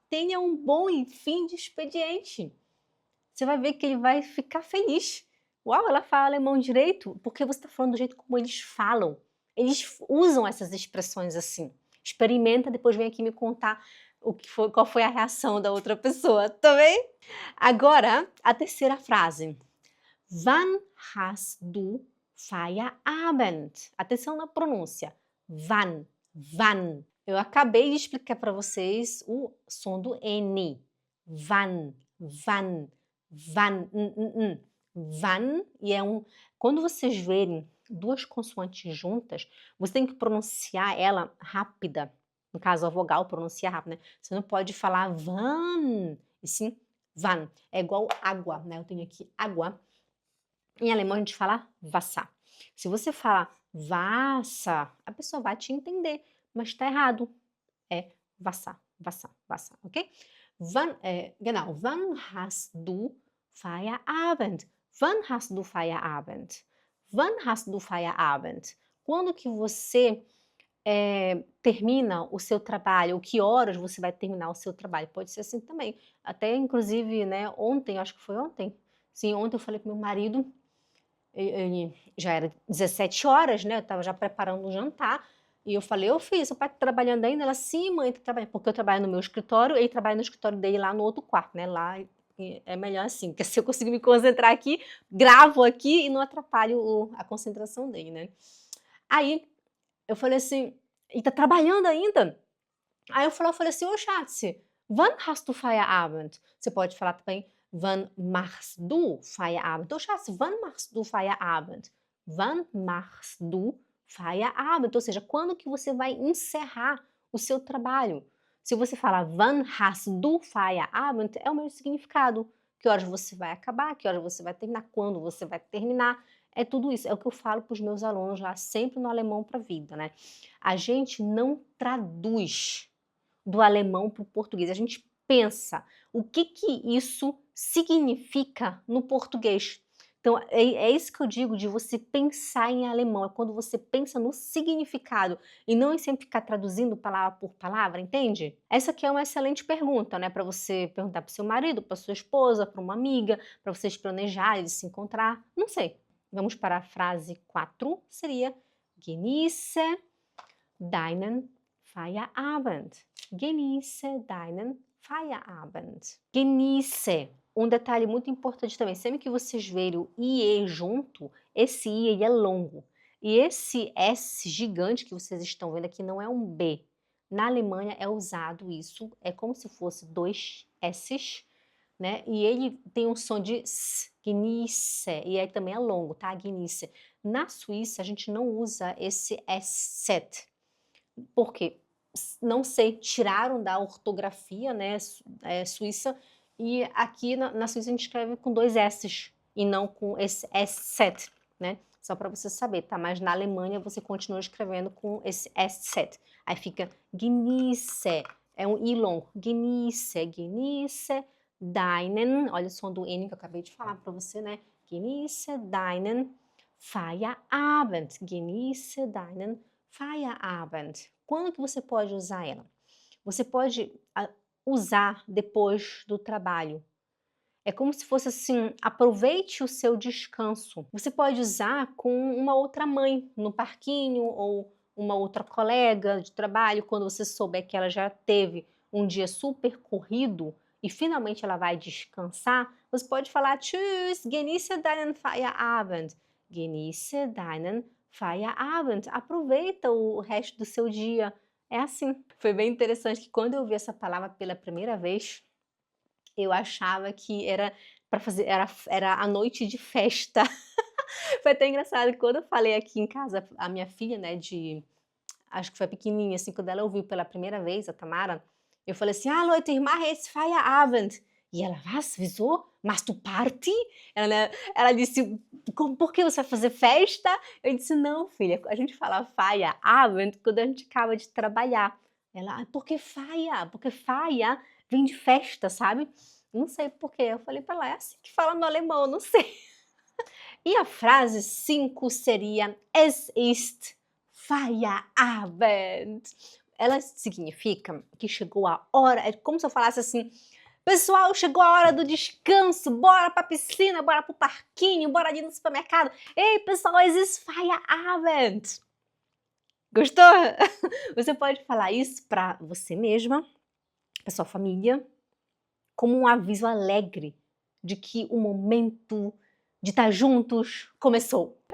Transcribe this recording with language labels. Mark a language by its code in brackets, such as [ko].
[pt] Tenha um bom fim de expediente. Você vai ver que ele vai ficar feliz. Uau, ela fala alemão direito, porque você está falando do jeito como eles falam. Eles usam essas expressões assim. Experimenta, depois vem aqui me contar qual foi a reação da outra pessoa, tá bem? Agora, a terceira frase. [de] Wann hast du Feierabend? [pt] Atenção na pronúncia. Wann, wann. Eu acabei de explicar para vocês o som do N. Wann, wann, wann, wann, e quando vocês verem duas consoantes juntas, você tem que pronunciar ela rápida. No caso, a vogal pronuncia rápida, né? Você não pode falar van, e sim van. É igual água, né? Eu tenho aqui água. Em alemão a gente fala Wasser. Se você falar Wasser, a pessoa vai te entender, mas está errado. É Wasser, Wasser, Wasser, ok? [de] Genau, wann hast du Feierabend? Wann hast du Feierabend? Wann hast du Feierabend? [pt] Quando que você termina o seu trabalho? Ou que horas você vai terminar o seu trabalho? Pode ser assim também. Até, inclusive, né, ontem, acho que foi ontem. Sim, ontem eu falei com meu marido, ele já era 17 horas, né? Eu estava já preparando o jantar. E eu falei, ô filho, seu pai tá trabalhando ainda? Ela, sim, mãe, tá trabalhando. Porque eu trabalho no meu escritório, ele trabalha no escritório dele lá no outro quarto, né? Lá é melhor assim, porque se eu conseguir me concentrar aqui, gravo aqui e não atrapalho a concentração dele, né? Aí eu falei assim, e tá trabalhando ainda? Aí eu falei assim, ô Schatz, [de] wann hast du Feierabend? [pt] Você pode falar também, [de] wann machst du Feierabend? Ô Schatz, wann machst du Feierabend? Wann machst du Feierabend? [pt] Ou seja, quando que você vai encerrar o seu trabalho? Se você falar [de] wann hast du Feierabend, [pt] é o mesmo significado. Que horas você vai acabar, que horas você vai terminar, quando você vai terminar. É tudo isso, é o que eu falo para os meus alunos lá, sempre no Alemão para a Vida, né? A gente não traduz do alemão para o português. A gente pensa, o que que isso significa no português? Então, é isso que eu digo de você pensar em alemão, é quando você pensa no significado e não em sempre ficar traduzindo palavra por palavra, entende? Essa aqui é uma excelente pergunta, né, para você perguntar para o seu marido, para sua esposa, para uma amiga, para vocês planejarem de se encontrar, não sei. Vamos para a frase 4, seria [de] Genieße deinen Feierabend. Genieße deinen Feierabend. Genieße. [pt] Um detalhe muito importante também, sempre que vocês verem o IE junto, esse I ele é longo. E esse S gigante que vocês estão vendo aqui não é um B. Na Alemanha é usado isso, é como se fosse dois S's, né? E ele tem um som de S, Genieße, e aí também é longo, tá? Genieße. Na Suíça a gente não usa esse S7. Por quê? Não sei, tiraram da ortografia, né, suíça, e aqui na Suíça a gente escreve com dois S's e não com esse S7, né? Só para você saber, tá? Mas na Alemanha você continua escrevendo com esse S7. Aí fica Genieße, é um I longo. Genieße, [de] Genieße deinen, [pt] olha o som do N que eu acabei de falar para você, né? [de] Genieße deinen Feierabend. Genieße deinen Feierabend. [pt] Quando que você pode usar ela? Você pode usar depois do trabalho. É como se fosse assim, aproveite o seu descanso. Você pode usar com uma outra mãe no parquinho ou uma outra colega de trabalho, quando você souber que ela já teve um dia super corrido e finalmente ela vai descansar, você pode falar [de] Tschüss, genieße deinen Feierabend. Genieße deinen Feierabend. [pt] Aproveita o resto do seu dia. É assim. Foi bem interessante que quando eu vi essa palavra pela primeira vez, eu achava que era para fazer, era a noite de festa. Foi até engraçado que quando eu falei aqui em casa, a minha filha, né, acho que foi pequenininha, assim, quando ela ouviu pela primeira vez, a Tamara, eu falei assim: [de] "Ah, Leute, ich mache jetzt Feierabend." [pt] E ela: [de] "Was? Wieso? Machst du Party?" [pt] Ela disse: Por que você vai fazer festa?" Eu disse: "Não, filha, a gente fala Feierabend quando a gente acaba de trabalhar." Ela: "Por que Feier? Porque Feier vem de festa, sabe?" Não sei por quê. Eu falei para ela: "É assim que fala no alemão, não sei." E a frase 5 seria [de] Es ist Feierabend. [pt] Ela significa que chegou a hora, é como se eu falasse assim: "Pessoal, chegou a hora do descanso, bora pra piscina, bora pro parquinho, bora ali no supermercado. Ei, pessoal, [de] es ist Feierabend." [pt] Gostou? Você pode falar isso para você mesma, para sua família, como um aviso alegre de que o momento de estar juntos começou.